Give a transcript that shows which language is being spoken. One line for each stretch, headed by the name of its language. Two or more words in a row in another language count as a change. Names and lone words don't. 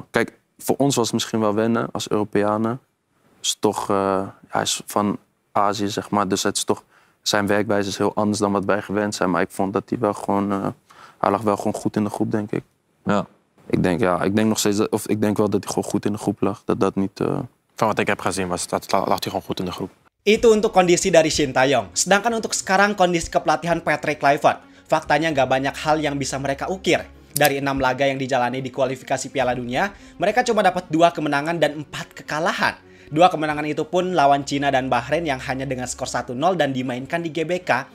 Dutch: Kijk, voor ons was het misschien wel wennen als Europeanen. Is toch, hij is van Azië, zeg maar. Dus het is toch, zijn werkwijze is heel anders dan wat wij gewend zijn. Maar ik vond dat hij wel gewoon, hij lag wel gewoon goed in de groep, denk ik. Ja. Ik denk nog steeds, of ik denk wel dat hij gewoon goed in de groep lag. Dat niet... Van wat ik heb gezien lag hij gewoon goed in de groep.
Indonesian: Itu untuk kondisi dari Shin Tae-yong. Sedangkan untuk sekarang kondisi kepelatihan Patrick Kluivert, faktanya nggak banyak hal yang bisa mereka ukir. Dari 6 laga yang dijalani di kualifikasi Piala Dunia, mereka cuma dapat 2 kemenangan dan 4 kekalahan. 2 kemenangan itu pun lawan Cina dan Bahrain yang hanya dengan skor 1-0 dan dimainkan di GBK.